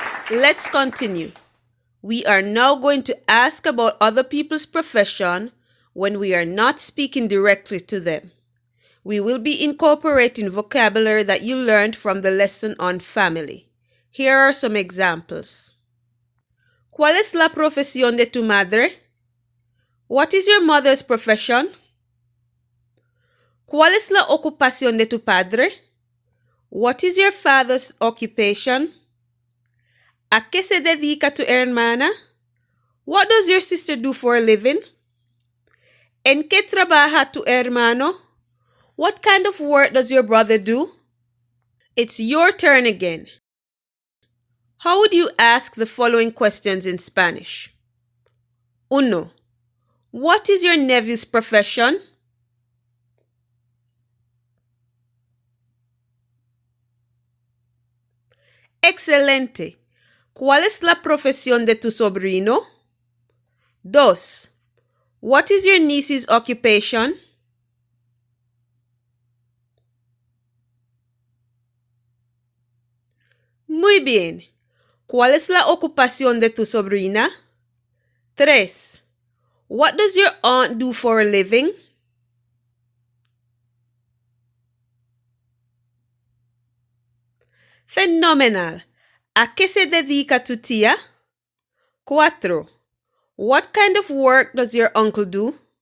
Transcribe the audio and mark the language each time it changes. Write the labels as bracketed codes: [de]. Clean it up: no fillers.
[en] Let's continue. We are now going to ask about other people's profession when we are not speaking directly to them. We will be incorporating vocabulary that you learned from the lesson on family. Here are some examples. [es] ¿Cuál es la profesión de tu madre? [en] What is your mother's profession? [es] ¿Cuál es la ocupación de tu padre? [en] What is your father's occupation? [es] ¿A qué se dedica tu hermana? [en] What does your sister do for a living? [es] ¿En qué trabaja tu hermano? [en] What kind of work does your brother do? It's your turn again. How would you ask the following questions in Spanish? 1. What is your nephew's profession? [es] Excelente. ¿Cuál es la profesión de tu sobrino? [en] 2. What is your niece's occupation? [es] Muy bien. ¿Cuál es la ocupación de tu sobrina? [en] 3. What does your aunt do for a living? [es] Fenomenal. ¿A qué se dedica tu tía? 4. [en] What kind of work does your uncle do?